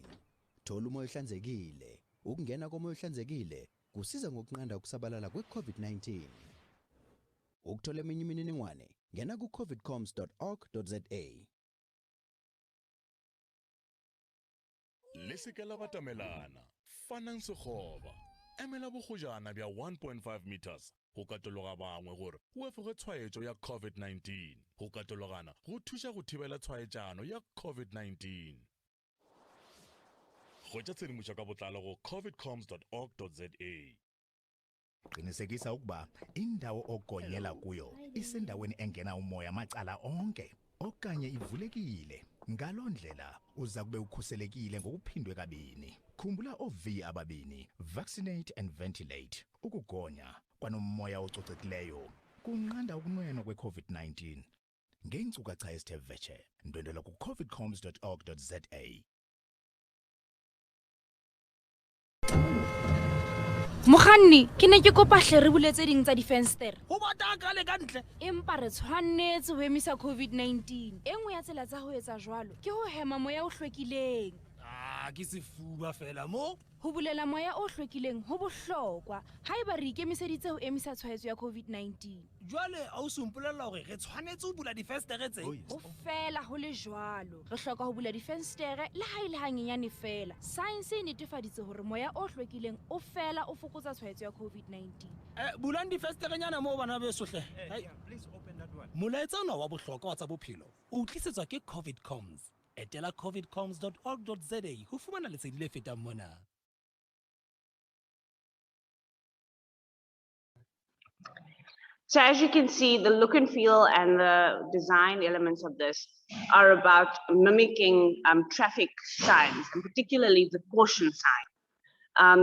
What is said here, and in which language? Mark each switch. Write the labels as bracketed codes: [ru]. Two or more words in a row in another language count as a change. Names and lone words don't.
[zu] Thola umoya ohlanzekile. Ukungena komoya ohlanzekile kusiza ngokunqanda ukusabalala kwe-COVID-19. Ukuthola eminye imininingwane, ngena ku-covidcoms.org.za. [nso] Lesekela batamelana, fanang sekgoba. Emela bogojana bya 1.5 meters go katologa bangwe gore o efoge tshwaetso ya COVID-19. Go katologana go thuša go thibela tshwaetšano ya COVID-19. Go tša tshedimošo ka botlalo go covidcoms.org.za. [xh] Qinisekisa ukuba indawo ogonyela kuyo isendaweni engena umoya macala onke okanye ivulekile. Ngaloo ndlela uza kube ukhuselekile ngokuphindwe kabini. Khumbula OV ababini, [en] vaccinate and ventilate. [xh] Ukugonya kwanomoya ococekileyo kunqanda ukunwenwa kwe-COVID-19. Ngeenkcukacha ezithe vetshe, ndwendwela ku covidcoms.org.za. [st] Mokganni, ke ne ke kopa hle re buletse ding tsa difenstere. Ho bata ka le kantle. Empa re tshwanetse ho emisa COVID-19. Engwe ya tsela tsa ho etsa jwalo ke ho hema moya o hlwekileng. Ke sefuba fela mo. Ho bulela moya o hlwekileng ho bohlokwa haeba re ikemiseditse ho emisa tshwaetso ya COVID-19. Jwale a o sompolella hore re tshwanetse ho bula difenstere tse. Ho fela ho le jwalo. Re hloka ho bula difenstere le ha ile hanyenyane fela. Science e netefaditse hore moya o hlwekileng o fela o fokotsa tshwaetso ya COVID-19. Bulang difenstere nyana mo bana beso hle. [en] Please open that one. [st] Molaetsa ona wa bohlokwa wa tsa bophelo o tlisetswa ke COVIDcoms. Etela covidcoms.org.za ho fumana lesedi le fetang mona. [en] So as you can see, the look and feel and the design elements of this are about mimicking traffic signs, and particularly the caution sign.